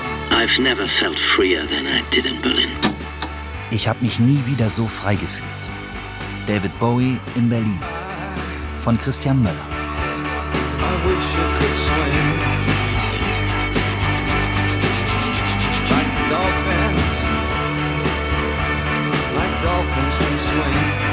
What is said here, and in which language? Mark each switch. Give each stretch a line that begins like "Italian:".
English: I've never felt freer than I did in Berlin.
German: Ich habe mich nie wieder so frei gefühlt. David Bowie in Berlin. Von Christian Möller.
English: I wish I could swim like dolphins can swim.